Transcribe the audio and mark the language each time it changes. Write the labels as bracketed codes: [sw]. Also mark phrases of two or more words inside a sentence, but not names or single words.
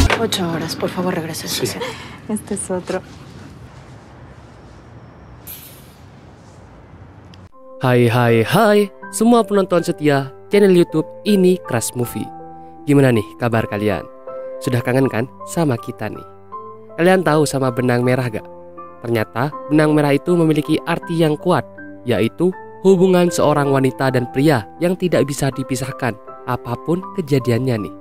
[es] 8 horas. Por favor, regrese a Sí. estación. Este es otro. [id] Hai semua penonton setia channel YouTube Ini Crush Movie. Gimana nih kabar kalian? Sudah kangen kan sama kita nih? Kalian tahu sama benang merah gak? Ternyata benang merah itu memiliki arti yang kuat, yaitu hubungan seorang wanita dan pria yang tidak bisa dipisahkan apapun kejadiannya nih.